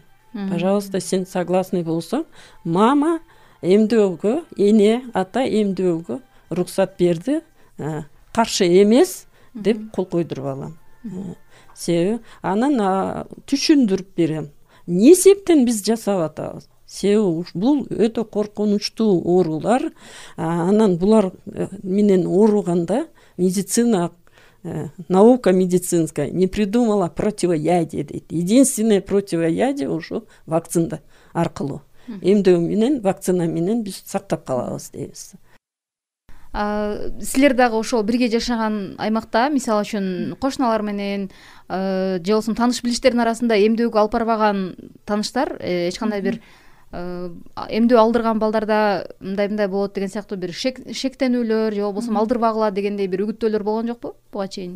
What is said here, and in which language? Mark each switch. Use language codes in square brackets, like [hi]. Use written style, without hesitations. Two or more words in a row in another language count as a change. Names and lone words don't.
[ky] Пожалуйста, сен согласный болсоң, мама эмдөөгө, эне, ата эмдөөгө уруксат берди, каршы эмес деп кол койдуруп алам. Себеби анан түшүндүрүп берем. Эмне себептен биз жасап атабыз? Себеби бул өтө коркунучтуу оорулар. Анан булар менен ооруганда медицина, [ru] наука медицинская не придумала противоядие дейт. Единственное противоядие [ky] ушу вакцина аркылуу. Эмдөө менен, вакцина менен биз сактап калабыз дейбиз. Силер дагы ошол бирге жашаган аймакта, мисалы үчүн кошуналар менен же болбосо тааныш билиштердин арасында эмдөөгө алып барбаган тааныштар эч кандай бир эмдөө алдырган балдарда мындай болот деген сыяктуу бир шектенүүлөр же болбосо алдырбагыла дегендей бир үгүттөөлөр болгон жокпу буга чейин?